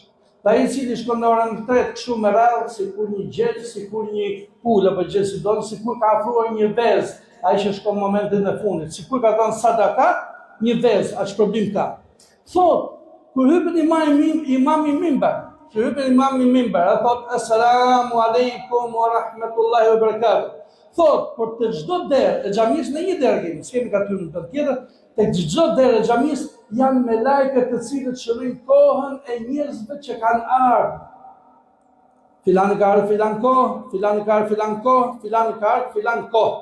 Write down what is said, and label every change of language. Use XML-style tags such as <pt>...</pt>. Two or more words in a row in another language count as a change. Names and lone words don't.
<sq>Dhe ai i cili shkon në orën e 3 kështu me radhë, sikur një gjel, sikur një pulë apo gjë si don, sikur ka afruar një vezë, ai që shkon në momentin e fundit, sikur ka dhënë sadaka, një vezë, atë shpërblim ka. Thot, kur hypën imami mimbar, thot</sq> <ar>assalamu alaikum wa rahmatullahi wa barakatuh.</ar> <sq>Thot, për të çdo derë e xhamisë në një derë kemi, s'kemi ka hyrë në të tjetër, tek çdo derë e xhamisë janë me lajket të cilët shërojnë kohën e njerëzve që kanë ardhur. Filani ka ardhur filan kohë, filani ka ardhur filan kohë, filani ka ardhur filan kohë.</sq>